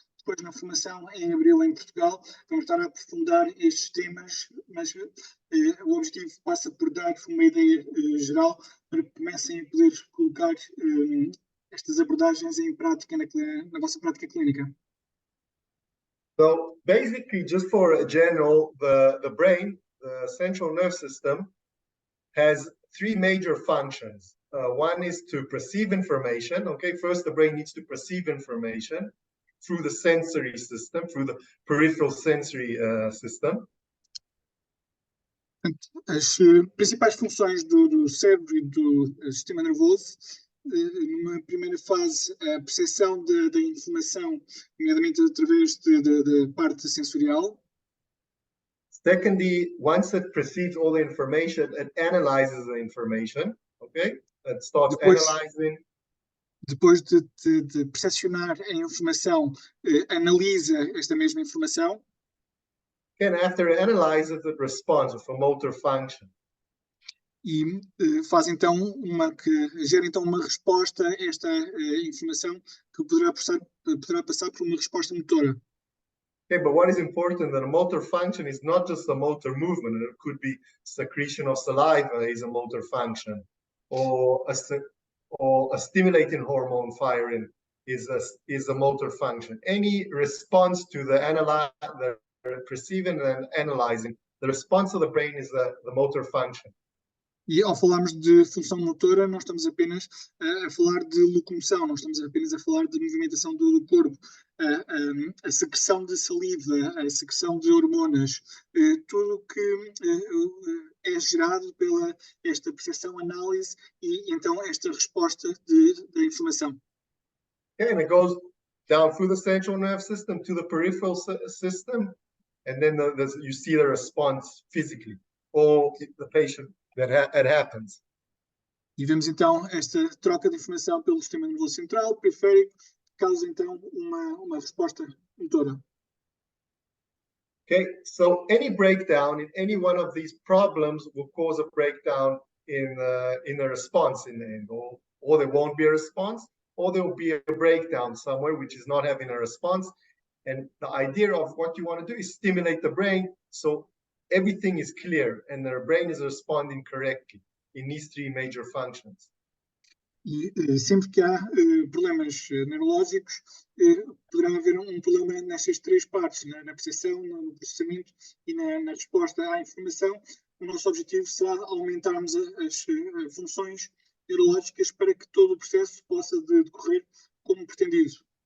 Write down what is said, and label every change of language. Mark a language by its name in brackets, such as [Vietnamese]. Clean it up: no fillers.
[Portuguese] Depois, na formação em abril em Portugal, vamos estar a aprofundar estes temas, mas o objetivo passa por dar uma ideia geral para que comecem a poder colocar estas abordagens em prática na vossa prática clínica. [English] So basically, just for a general, the brain, the central nervous system, has three major functions. One is to perceive information. Okay, first the brain needs to perceive information through the sensory system, through the peripheral sensory system. [Portuguese] As principais funções do cérebro e do sistema nervoso, numa primeira fase, a percepção da informação, nomeadamente através da parte sensorial. [English] Secondly, once it perceives all the information, it analyzes the information. Okay, it starts analyzing. [Portuguese] Depois de percepcionar a informação, analisa esta mesma informação. [English] And after it analyzes, it responds with a motor function. [Portuguese] E faz então gera então uma resposta a esta informação que poderá passar por uma resposta motora. [English] Okay, but what is important that a motor function is not just a motor movement. It could be secretion of saliva is a motor function, or a stimulating hormone firing is a motor function. Any response to the perceiving and analyzing, the response of the brain is the motor function. [Portuguese] E ao falarmos de função motora, não estamos apenas a falar de locomoção, não estamos apenas a falar de movimentação do corpo, a secreção de saliva, a secreção de hormonas, tudo que é gerado pela esta percepção, análise e então esta resposta da informação. [English] Okay, and it goes down through the central nervous system to the peripheral system, and then you see the response physically, or the patient. That happens. [Portuguese] E vemos então esta troca de informação pelo sistema nervoso central, periférico, que causa então uma resposta motora. [English] Okay, so any breakdown in any one of these problems will cause a breakdown in the response in the end, or there won't be a response, or there will be a breakdown somewhere which is not having a response. And the idea of what you want to do is stimulate the brain so everything is clear and the brain is responding correctly in these three major functions. [Portuguese] E sempre que há problemas neurológicos, poderá haver problema nestas três partes, na percepção, no processamento e na resposta à informação. O nosso objetivo será aumentarmos as funções neurológicas para que todo o processo possa decorrer como pretendido.